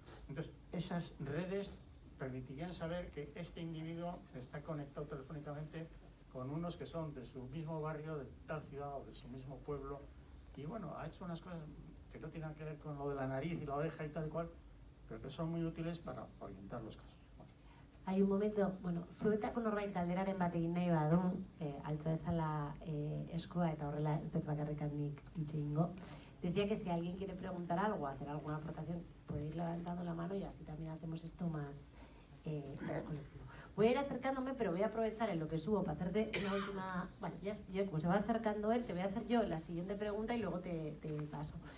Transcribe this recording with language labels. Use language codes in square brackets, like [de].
[es] Entonces, esas redes permitirían saber que este individuo está conectado telefónicamente con unos que son de su mismo barrio, de tal ciudad o de su mismo pueblo, y bueno, ha hecho unas cosas que no tienen que ver con lo de la nariz y la oreja y tal y cual, pero que son muy útiles para orientar los casos. Hay un momento, bueno, [eu] zuetako norbait galderaren bat egin nahi badu, altza dezala eskua eta horrela ez dut bakarrik nik hitz egingo. [es] Decía que si alguien quiere preguntar algo, hacer alguna aportación, puede ir levantando la mano y así también hacemos esto más colectivo. Voy a ir acercándome, pero voy a aprovechar en lo que subo para hacerte una última... Bueno, ya como se va acercando él, te voy a hacer yo la siguiente pregunta y luego te paso.